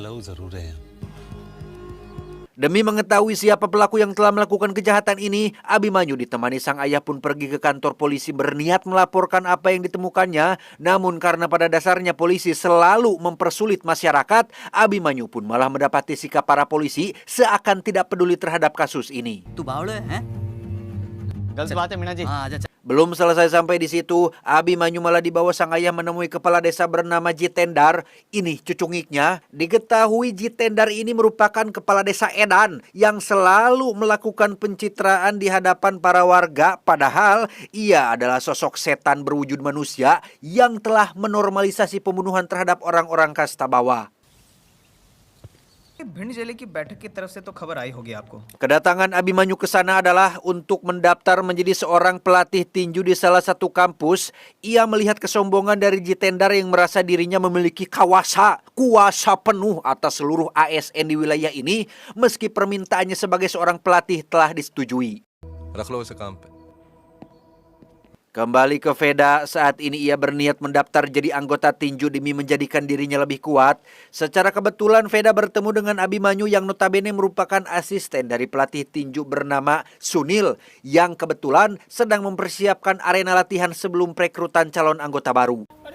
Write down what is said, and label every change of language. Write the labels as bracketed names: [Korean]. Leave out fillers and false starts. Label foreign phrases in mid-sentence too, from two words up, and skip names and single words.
[Indonesian] Demi mengetahui siapa pelaku yang telah melakukan kejahatan ini, Abimanyu ditemani sang ayah pun pergi ke kantor polisi berniat melaporkan apa yang ditemukannya. Namun karena pada dasarnya polisi selalu mempersulit masyarakat, Abimanyu pun malah mendapati sikap para polisi seakan tidak peduli terhadap kasus ini. [Hindi] तू बावड़े हैं? गलत बात है मीना जी। हाँ, आजा। [Indonesian] Belum selesai sampai di situ, Abimanyu malah dibawa sang ayah menemui kepala desa bernama Jitendar. Ini cucungiknya. Diketahui Jitendar ini merupakan kepala desa edan yang selalu melakukan pencitraan di hadapan para warga. Padahal ia adalah sosok setan berwujud manusia yang telah menormalisasi pembunuhan terhadap orang-orang kasta bawah. [Hindi] भिंड जिले की बैठक की तरफ से तो खबर आई होगी आपको। [Indonesian] Kedatangan Abimanyu ke sana adalah untuk mendaftar menjadi seorang pelatih tinju di salah satu kampus. Ia melihat kesombongan dari Jitendar yang merasa dirinya memiliki kuasa penuh atas seluruh ASN di wilayah ini, meski permintaannya sebagai seorang pelatih telah disetujui. [Hindi] रख लो उसे काम पे। [Indonesian] Kembali ke Veda, saat ini ia berniat mendaftar jadi anggota tinju demi menjadikan dirinya lebih kuat. Secara kebetulan Veda bertemu dengan Abimanyu yang notabene merupakan asisten dari pelatih tinju bernama Sunil yang kebetulan sedang mempersiapkan arena latihan sebelum perekrutan calon anggota baru.